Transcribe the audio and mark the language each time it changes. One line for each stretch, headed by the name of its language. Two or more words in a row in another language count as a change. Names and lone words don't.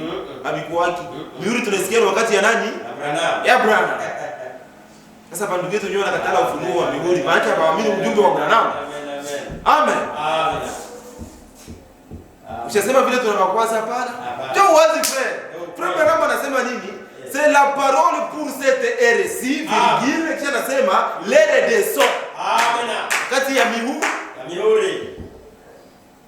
Swahili: Abikuwaki. Mihuri tunasikia wakati ya nani? Ya Branham. Sasa bandugu yetu wenyewe wanakatala ufunuo wa mihuri. Maana yake hawaamini ujumbe wa Branham. Amen. Amen. Ushasema vile tunavakwaza hapana? Ndio wazi frère. Frère Branham anasema nini?
French: C'est la parole pour cette heure-ci, virgule,
Swahili: kisha anasema
French: l'heure des sceaux.
Swahili: Amen. Kati ya mihuri.